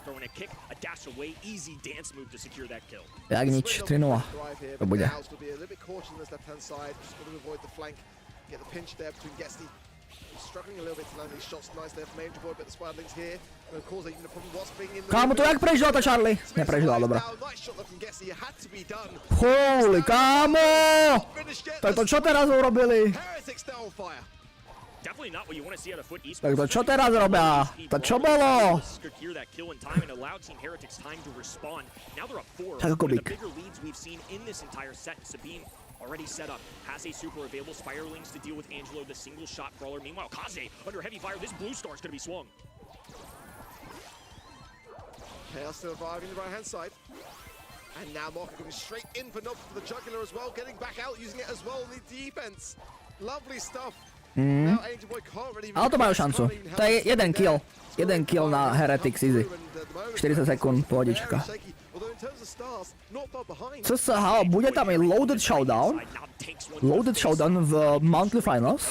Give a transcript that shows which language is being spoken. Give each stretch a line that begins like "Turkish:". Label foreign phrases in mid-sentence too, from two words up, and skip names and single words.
Slovak: Jak nič, 3-0. To bude. Kámo, to jak prežila ta Charlie? Neprežila, dobrá. Holy, kámo! Tak to čo teraz urobili? Tak to čo teraz robia? To čo bolo? Tak ako big.
English: Already set up, has a super available, Spiralings to deal with Angelo, the single shot brawler. Meanwhile, Kaze under heavy fire, this blue star is going to be swung. Chaos still arriving the right hand side. And now Marco going straight in for Nob for the jugular as well, getting back out, using it as well in the defense. Lovely stuff.
Slovak: Ale to majú šancu. To je jeden kill na Heretics, easy. 40 sekúnd, pohodička. Co sa halo, bude tam i Loaded Showdown? Loaded Showdown v Monthly Finals?